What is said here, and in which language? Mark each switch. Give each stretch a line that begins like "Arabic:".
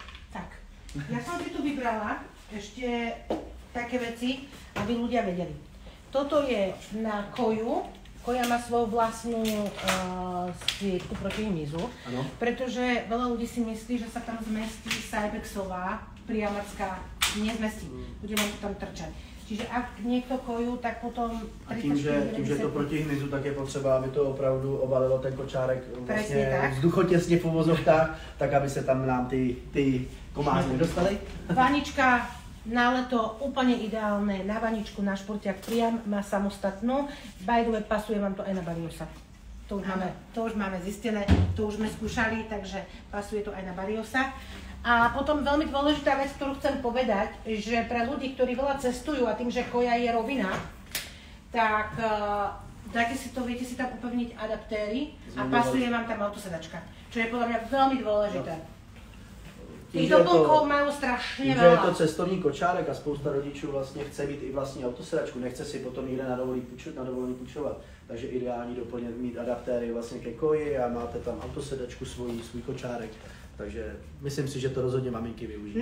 Slovak: Tak, ja som si tu vybrala ešte také veci, aby ľudia vedeli. Toto je na koju. Koja má svoju vlastnú svietku proti hmyzu, pretože veľa ľudí si myslí, že sa tam zmestí Cybexová priamacká, nezmestí, bude vám to tam trčať. Čiže ak niekto koju, tak potom...
Czech: A tím, že je to proti hmyzu, tak je potřeba, aby to opravdu obalilo ten kočárek vlastně vzduchotěsně v uvozovkách, tak aby se tam nám ty komáři nedostali.
Slovak: Vanička na leto úplne ideálne, na vaničku, na športiak priam, má samostatnú.
English: By the way,
Slovak: pasuje vám to aj na Bariosa. To už máme zistené, to už sme skúšali, takže pasuje to aj na Bariosa. A potom veľmi dôležitá vec, ktorú chcem povedať, že pre ľudí, ktorí veľa cestujú a tým, že koja je rovina, tak dáte si to, viete si tam upevniť adaptéry a pasuje vám tam autosedačka, čo je podľa mňa veľmi dôležité. Tých doplnkov majú strašne veľa.
Czech: Tím, že je to cestovní kočárek a spousta rodičů vlastně chce mít i vlastní autosedačku, nechce si potom někde na dovolený půjčovat. Takže ideální doplnět mít adaptéry vlastně ke koji a máte tam autosedačku svůj kočárek. Takže myslím si, že to rozhodně maminky využijí.